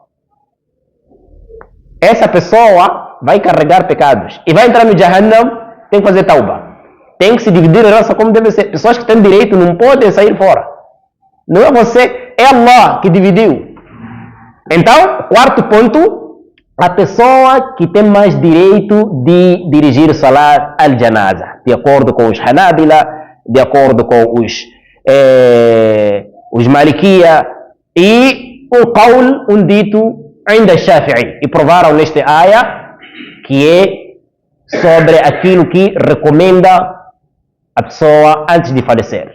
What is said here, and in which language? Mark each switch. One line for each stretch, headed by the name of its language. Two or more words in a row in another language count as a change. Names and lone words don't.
Portuguese: Essa pessoa vai carregar pecados e vai entrar no Jahannam, tem que fazer tauba. Tem que se dividir a herança como deve ser. Pessoas que têm direito não podem sair fora. Não é você, é Allah que dividiu. Então, quarto ponto, a pessoa que tem mais direito de dirigir o
Arabic: صلاة الجنازة,
Portuguese: de acordo com os Hanabila, de acordo com os Malikiya e um qawl, um dito ainda Shafi'i. E provaram neste ayah que é sobre aquilo que recomenda a pessoa antes de falecer.